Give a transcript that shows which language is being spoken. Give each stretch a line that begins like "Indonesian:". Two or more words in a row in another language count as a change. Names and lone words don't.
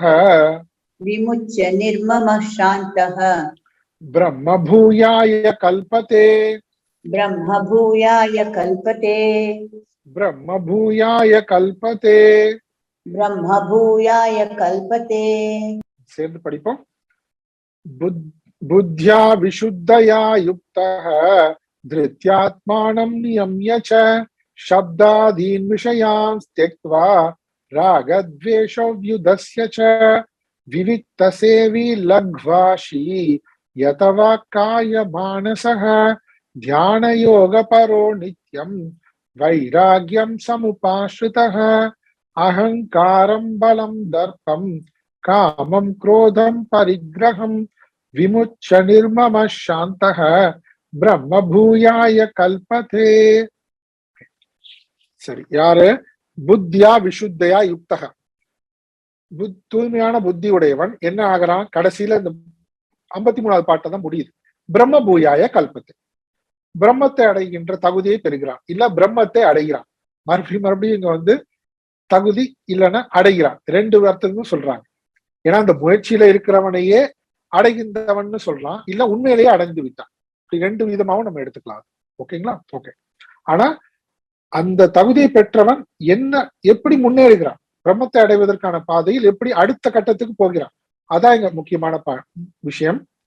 Sanskrit: विमुच्य निर्ममः शान्तः ब्रह्मभूयाय कल्पते ब्रह्मभूयाय कल्पते ब्रह्मभूयाय कल्पते ब्रह्मभूयाय कल्पते
Tamil: சேர்ந்து படிப்போம்
Sanskrit: बुद्ध्या विशुद्धया युक्तः धृत्यात्मानं नियम्य च शब्दादीन् विषयान् त्यक्त्वा रागद्वेषव्युधस्य च विविक्तसेवी लघ्वाशी यतवाक्काय मानसः ध्यानयोगपरो नित्यं वैराग्यं समुपाश्रितः अहंकारं बलं दर्पं कामं क्रोधं परिग्रहं विमुच्य निर्ममः शान्तः ब्रह्मभूयाय कल्पते
Tamil: சரி யாரு
Sanskrit: बुद्ध्या विशुद्धया युक्तः
Tamil: தூய்மையான புத்தி உடையவன் என்ன ஆகிறான் கடைசியில இந்த 53வது பாட்டை தான் முடியுது பிரம்மபூயாய கல்பத்தை பிரம்மத்தை அடைகின்ற தகுதியை பெறுகிறான் இல்ல பிரம்மத்தை அடைகிறான் மறுபடியும் இங்க வந்து தகுதி இல்லைன்னா அடைகிறான் ரெண்டு அர்த்தத்துக்கும் சொல்றாங்க ஏன்னா அந்த முயற்சியில இருக்கிறவனையே அடைகின்றவன் சொல்றான் இல்ல உண்மையிலேயே அடைந்து விட்டான் இப்படி ரெண்டு விதமாவும் நம்ம எடுத்துக்கலாம் ஓகேங்களா ஓகே ஆனா அந்த தகுதியை பெற்றவன் என்ன எப்படி முன்னேறுகிறான் பிரம்மத்தை அடைவதற்கான பாதையில் எப்படி அடுத்த கட்டத்துக்கு போகிறான் அதான் இங்க முக்கியமான விஷயம்